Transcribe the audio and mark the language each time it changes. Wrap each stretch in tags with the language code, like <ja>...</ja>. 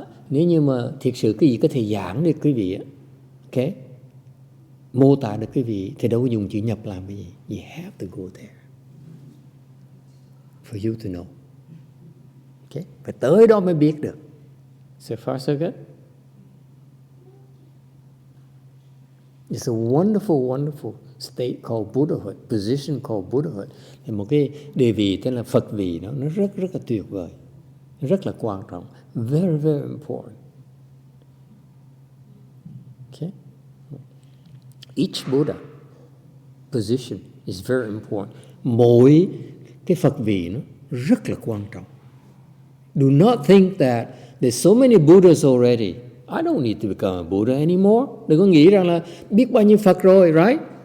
<vi>Nếu như mà thiệt sự cái gì có thể giảng được quý vị, okay, mô tả được quý vị, thì đâu có dùng chữ nhập làm cái gì.</vi> <en>You have to go there for you to know. Okay?</en> <vi>Phải tới đó mới biết được.</vi> <en>So far so good. It's a wonderful, wonderful state called Buddhahood, position called Buddhahood.</en> <vi>Thì một cái địa vị tên là Phật vị đó, nó rất là tuyệt vời, rất là quan trọng,</vi> <en>very, very important. Okay? Each Buddha position is very important.</en> <vi>Mỗi cái Phật vị nó rất là quan trọng.</vi> <en>Do not think that there's so many Buddhas already. I don't need to become a Buddha anymore.</en> <vi>Đừng có nghĩ rằng là biết bao nhiêu Phật rồi, right?</vi>